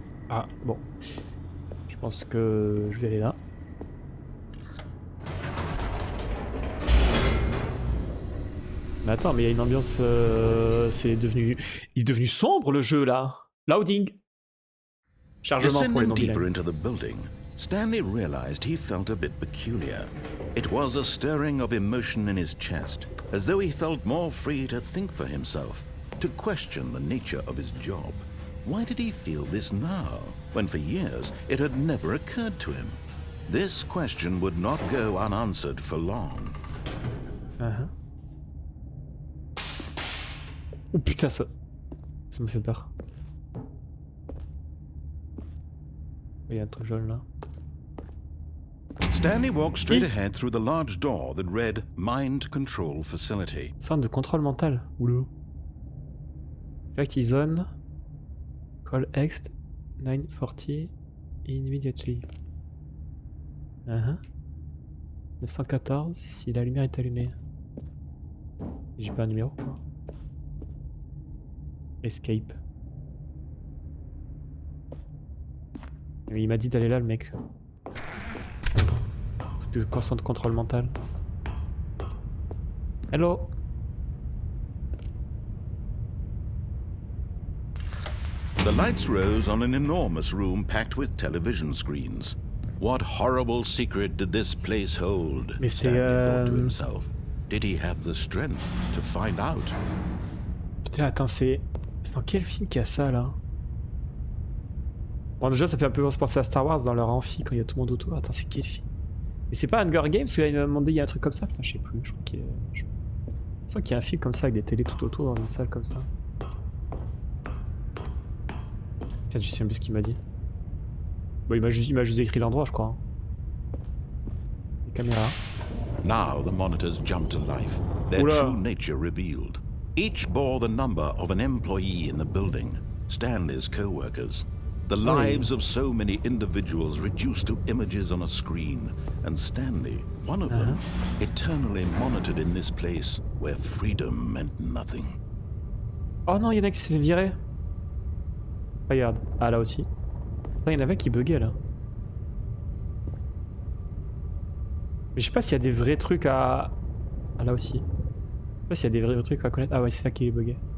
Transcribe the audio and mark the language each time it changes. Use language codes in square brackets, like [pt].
[fr] Ah, bon. Je pense que je vais aller là. Mais attends, mais il y a une ambiance... c'est devenu... Il est devenu sombre le jeu là. Loading. Chargement pour les non-bilingues. [en] Stanley realized he felt a bit peculiar. It was a stirring of emotion in his chest, as though he felt more free to think for himself, to question the nature of his job. Why did he feel this now, when for years it had never occurred to him? This question would not go unanswered for long. [fr] Oh putain, ça me fait peur. Il y a un truc jaune là. [en] Stanley walked straight ahead through the large door that read Mind Control Facility. [fr] Centre de contrôle mental. Oula. [en] Active zone. Call Ext 940 immediately. [fr] 914 si la lumière est allumée. J'ai pas un numéro quoi. [en] Escape. [fr] Mais il m'a dit d'aller là le mec. De centre de contrôle mental. [en] Hello. The lights rose on an enormous room packed with television screens. What horrible secret did this place hold? [fr] Mais [en] Stanley thought to himself. Did he have the strength to find out? [fr] Putain, attends, c'est dans quel film qu'il y a ça là? Bon, déjà, ça fait un peu penser à Star Wars dans leur amphi quand il y a tout le monde autour. Attends, c'est quel film? Mais c'est pas Hunger Games où il m'a demandé il y a un truc comme ça? Putain, je sais plus. Je crois qu'il y a... Je sens qu'il y a un film comme ça avec des télés tout autour dans une salle comme ça. Tiens, je sais même plus ce qu'il m'a dit. Bon, il m'a juste écrit l'endroit, je crois. Les caméras. [en] Now the monitors jumped to life, their true nature revealed. Each bore the number of an employee in the building, Stanley's co-workers. The lives of so many individuals reduced to images on a screen, and Stanley, one of them, eternally monitored in this place where freedom meant nothing. [fr] Oh non, il y en a qui s'est fait virer. Regarde, ah là aussi. Il y en avait qui buguait là. Mais je sais pas s'il y a des vrais trucs à... Ah là aussi. Je sais pas s'il y a des vrais trucs à connaître. Ah ouais, c'est ça qui est bugué.